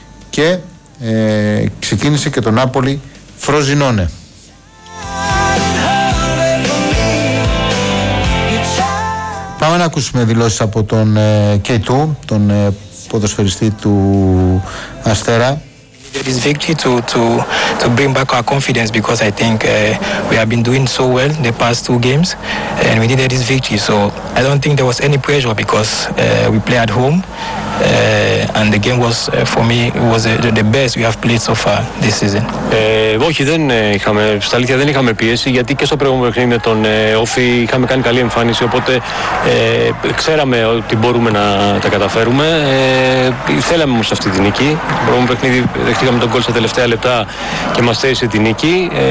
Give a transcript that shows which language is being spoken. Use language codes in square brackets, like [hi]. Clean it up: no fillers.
[el] Και ξεκίνησε και το Napoli Frosinone. Πάμε να ακούσουμε δηλώσεις από τον K2, τον ποδοσφαιριστή του Αστέρα. [en] It is victory to bring back our confidence because I think we have been doing so well the past two games and we needed this victory. So I don't think there was any pressure because we play at home and the game was for me was the best we have played so far this season. [el] Όχι, δεν είχαμε, στα αλήθεια δεν είχαμε πίεση γιατί και στο προηγούμενο παιχνίδι με τον Όφη είχαμε κάνει καλή εμφάνιση, οπότε ξέραμε ότι μπορούμε να τα καταφέρουμε. Θέλαμε όμως αυτή τη νίκη. Το προηγούμενο παιχνίδι δεχτήκαμε τον γκολ στα τελευταία λεπτά και μας θέλησε τη νίκη.